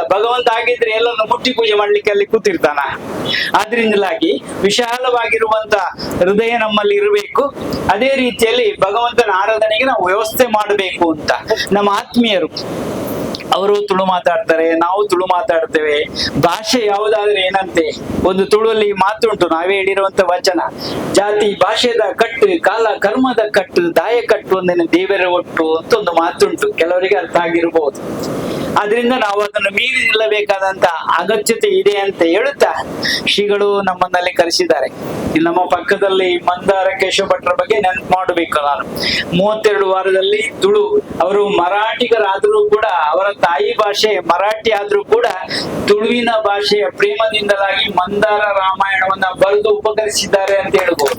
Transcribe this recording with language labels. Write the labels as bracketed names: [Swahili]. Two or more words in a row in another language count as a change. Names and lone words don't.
[Kannada] ಭಗವಂತ ಆಗಿದ್ರೆ ಎಲ್ಲರನ್ನು ಮುಟ್ಟಿ ಪೂಜೆ ಮಾಡ್ಲಿಕ್ಕೆ ಅಲ್ಲಿ ಕೂತಿರ್ತಾನ. ಆದ್ರಿಂದಲಾಗಿ ವಿಶಾಲವಾಗಿರುವಂತ ಹೃದಯ ನಮ್ಮಲ್ಲಿ ಇರಬೇಕು. ಅದೇ ರೀತಿಯಲ್ಲಿ ಭಗವಂತನ ಆರಾಧನೆಗೆ ನಾವು ವ್ಯವಸ್ಥೆ ಮಾಡಬೇಕು ಅಂತ. ನಮ್ಮ ಆತ್ಮೀಯರು ಅವರು ತುಳು ಮಾತಾಡ್ತಾರೆ, ನಾವು ತುಳು ಮಾತಾಡ್ತೇವೆ. ಭಾಷೆ ಯಾವುದಾದ್ರೆ ಏನಂತೆ, ಒಂದು ತುಳುವಲ್ಲಿ ಮಾತುಂಟು, ನಾವೇ ಹೇಳಿರುವಂತ ವಚನ, [Tulu] ಜಾತಿ ಭಾಷೆದ ಕಟ್ಟು, ಕಾಲ ಕರ್ಮದ ಕಟ್ಟು, ದಾಯ ಕಟ್ಟು ಒಂದೇನು ದೇವರ ಒಟ್ಟು [Kannada] ಅಂತ ಒಂದು ಮಾತುಂಟು. ಕೆಲವರಿಗೆ ಅರ್ಥ ಆಗಿರಬಹುದು. ಆದ್ರಿಂದ ನಾವು ಅದನ್ನು ಮೀರಿ ನಿಲ್ಲಬೇಕಾದಂತ ಅಗತ್ಯತೆ ಇದೆ ಅಂತ ಹೇಳುತ್ತಾ ಶ್ರೀಗಳು ನಮ್ಮನ್ನಲ್ಲಿ ಕರೆಸಿದ್ದಾರೆ. ಇಲ್ಲಿ ನಮ್ಮ ಪಕ್ಕದಲ್ಲಿ ಮಂದಾರ ಕೇಶವ ಭಟ್ರ ಬಗ್ಗೆ ನೆನಪು ಮಾಡಬೇಕು ನಾನು. 32 ವಾರದಲ್ಲಿ ತುಳು, ಅವರು ಮರಾಠಿಗರಾದ್ರೂ ಕೂಡ, ಅವರ ತಾಯಿ ಭಾಷೆ ಮರಾಠಿ ಆದ್ರೂ ಕೂಡ ತುಳುವಿನ ಭಾಷೆಯ ಪ್ರೇಮದಿಂದಲಾಗಿ ಮಂದಾರ ರಾಮಾಯಣವನ್ನ ಬರೆದು ಉಪಕರಿಸಿದ್ದಾರೆ ಅಂತ ಹೇಳ್ಬೋದು.